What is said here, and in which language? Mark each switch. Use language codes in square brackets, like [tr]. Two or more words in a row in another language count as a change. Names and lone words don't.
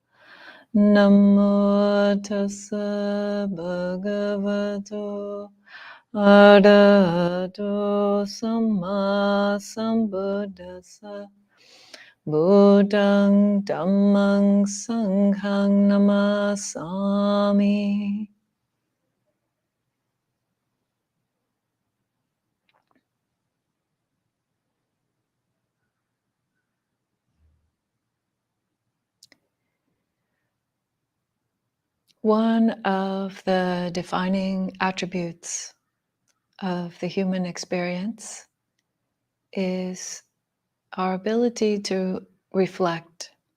[pi] Namo tassa bhagavato arahato samma sambuddhassa. Buddhang dhammang sanghang namasami. [en] One of the defining attributes of the human experience is our ability to reflect